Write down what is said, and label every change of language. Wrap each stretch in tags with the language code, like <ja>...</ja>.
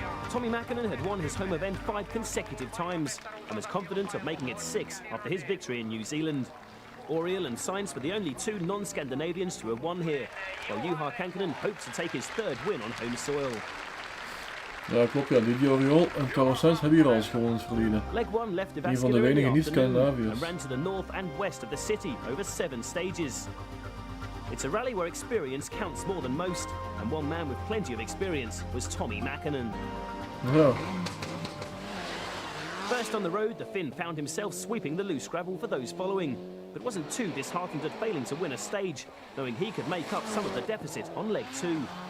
<en>Tommy Mäkinen had won his home event 5 consecutive times and was confident of making it 6 after his victory in New Zealand. Oriol and Sainz were the only 2 non-Scandinavians to have won here, while Juha Kankkunen hopes to take his 3rd win on home soil.</en> <nl>Ja, klopt, ja. Didier Oriol en Carlos Sainz hebben hier al eens gewonnen in het verleden.</nl> <en>Leg 1 left</en> <nl>Een van de weinige niet-Scandinaviërs.</nl> <en>and ran to the north and west of the city over 7 stages. It's a rally where experience counts more than most, and one man with plenty of experience was Tommy Mäkinen.</en> <nl>Ja.</nl> <en>First on the road, the Finn found himself sweeping the loose gravel for those following, but wasn't too disheartened at failing to win a stage, knowing he could make up some of the deficit on leg 2.</en>